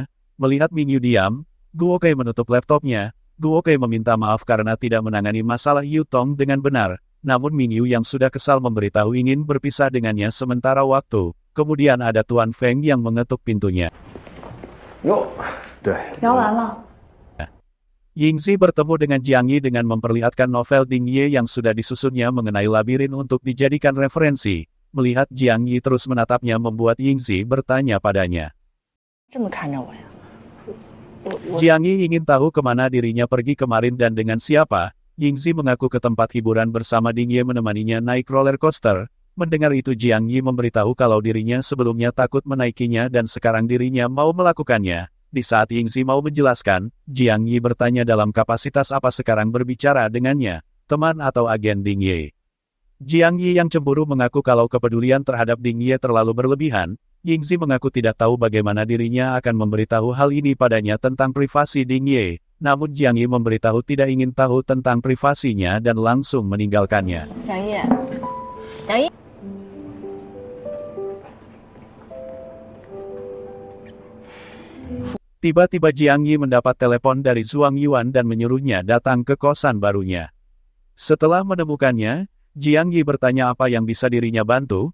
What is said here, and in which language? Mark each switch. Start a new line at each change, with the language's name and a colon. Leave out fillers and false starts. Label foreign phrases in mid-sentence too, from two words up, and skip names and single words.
Indonesian: Melihat Mingyu diam, Guo Kai menutup laptopnya. Guo Kai meminta maaf karena tidak menangani masalah Yu Tong dengan benar. Namun Mingyu yang sudah kesal memberitahu ingin berpisah dengannya sementara waktu. Kemudian ada Tuan Feng yang mengetuk pintunya.
Chinese: 哟，对，聊完了。
Indonesian: Yingzi bertemu dengan Jiang Yi dengan memperlihatkan novel Ding Ye yang sudah disusunnya mengenai labirin untuk dijadikan referensi. Melihat Jiang Yi terus menatapnya membuat Yingzi bertanya padanya.
Chinese: 这么看着我呀？
Indonesian: Jiang Yi ingin tahu kemana dirinya pergi kemarin dan dengan siapa. Yingzi mengaku ke tempat hiburan bersama Ding Ye menemaninya naik
English: roller coaster.
Indonesian: Mendengar itu Jiang Yi memberitahu kalau dirinya sebelumnya takut menaikinya dan sekarang dirinya mau melakukannya. Di saat Yingzi mau menjelaskan, Jiang Yi bertanya dalam kapasitas apa sekarang berbicara dengannya, teman atau agen Ding Ye. Jiang Yi yang cemburu mengaku kalau kepedulian terhadap Ding Ye terlalu berlebihan. Yingzi mengaku tidak tahu bagaimana dirinya akan memberitahu hal ini padanya tentang privasi Ding Ye. Namun Jiang Yi memberitahu tidak ingin tahu tentang privasinya dan langsung meninggalkannya. 蒋毅，蒋毅， Tiba-tiba Jiang Yi mendapat telepon dari Zhuang Yuan dan menyuruhnya datang ke kosan barunya. Setelah menemukannya, Jiang Yi bertanya apa yang bisa dirinya bantu.